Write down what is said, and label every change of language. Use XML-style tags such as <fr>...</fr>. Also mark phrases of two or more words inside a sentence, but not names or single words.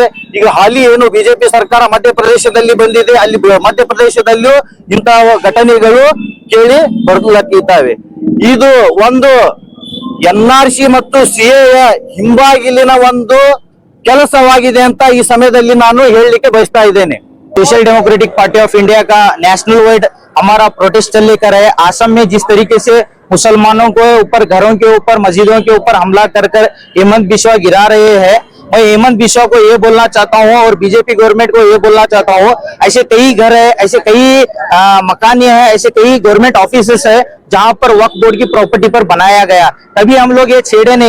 <kn>ಈಗ ಹಾಲಿ ಏನು ಬಿಜೆಪಿ ಸರ್ಕಾರ ಮಧ್ಯಪ್ರದೇಶದಲ್ಲಿ ಬಂದಿದೆ, ಅಲ್ಲಿ ಮಧ್ಯಪ್ರದೇಶದಲ್ಲೂ ಇಂತಹ ಘಟನೆಗಳು ಕೇಳಿ ಬರಲಿದ್ದಾವೆ. ಇದು ಒಂದು NRC ಮತ್ತು CAA ಹಿಂಬಾಗಿಲಿನ ಒಂದು ಕೆಲಸವಾಗಿದೆ ಅಂತ ಈ ಸಮಯದಲ್ಲಿ ನಾನು ಹೇಳಲಿಕ್ಕೆ ಬಯಸ್ತಾ ಇದ್ದೇನೆ.</kn> <hi>सोशल डेमोक्रेटिक पार्टी ऑफ इंडिया का</hi> <en>national wide</en> <hi>हमारा प्रोटेस्ट चल लेकर है। असम में जिस तरीके से मुसलमानों के ऊपर, घरों के ऊपर, मस्जिदों के ऊपर हमला कर कर हेमंत बिस्वा गिरा रहे हैं, मैं हेमंत बिस्वा को ये बोलना चाहता हूँ और बीजेपी गवर्नमेंट को ये बोलना चाहता हूँ, ऐसे कई घर है, ऐसे कई मकान है, ऐसे कई</hi> <en>government offices</en> <hi>है जहां पर वक्फ बोर्ड की प्रॉपर्टी पर बनाया गया, तभी हम लोग ये छेड़े नहीं।</hi>